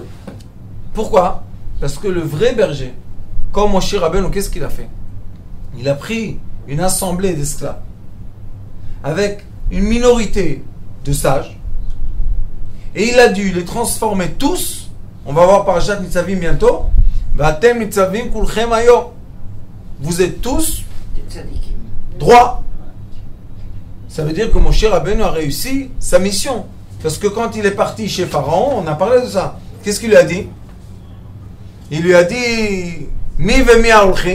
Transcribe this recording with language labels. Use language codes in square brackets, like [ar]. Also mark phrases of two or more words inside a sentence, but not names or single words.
[fr] Pourquoi? Parce que le vrai berger, comme Moshe Rabbeinu, qu'est-ce qu'il a fait? Il a pris une assemblée d'esclaves avec une minorité de sages et il a dû les transformer tous. On va voir Parashat Nitzavim bientôt. [he] ואתם נצבים כלכם היום. [fr] Vous êtes tous droits. Ça veut dire que Moshe Rabbeinu a réussi sa mission. Parce que quand il est parti chez Pharaon, on a parlé de ça. Qu'est-ce qu'il lui a dit? Il lui a dit [he] מי ומי ההלכים.